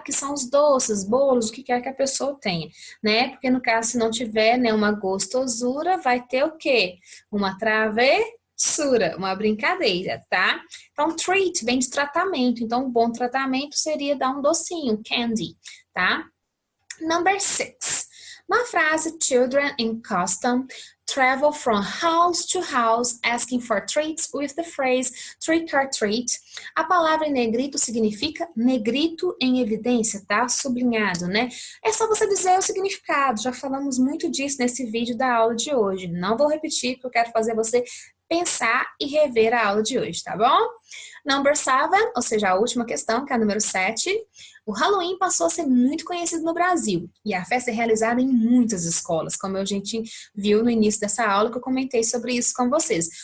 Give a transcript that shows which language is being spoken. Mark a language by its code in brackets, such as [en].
[pt] Que são os doces, bolos, o que quer que a pessoa tenha, né? Porque no caso, se não tiver, né, uma gostosura, vai ter o quê? Uma travessura, uma brincadeira, tá? Então, treat vem de tratamento. Então, um bom tratamento seria dar um docinho, candy, tá? [en] Number 6. [pt] Na frase [en] children in custom travel from house to house asking for treats with the phrase trick or treat. [pt] A palavra em negrito significa negrito em evidência, tá? Sublinhado, né? É só você dizer o significado. Já falamos muito disso nesse vídeo da aula de hoje. Não vou repetir porque eu quero fazer você pensar e rever a aula de hoje, tá bom? [en] Number 7, [pt] ou seja, a última questão, que é a número 7. O Halloween passou a ser muito conhecido no Brasil e a festa é realizada em muitas escolas, como a gente viu no início dessa aula que eu comentei sobre isso com vocês.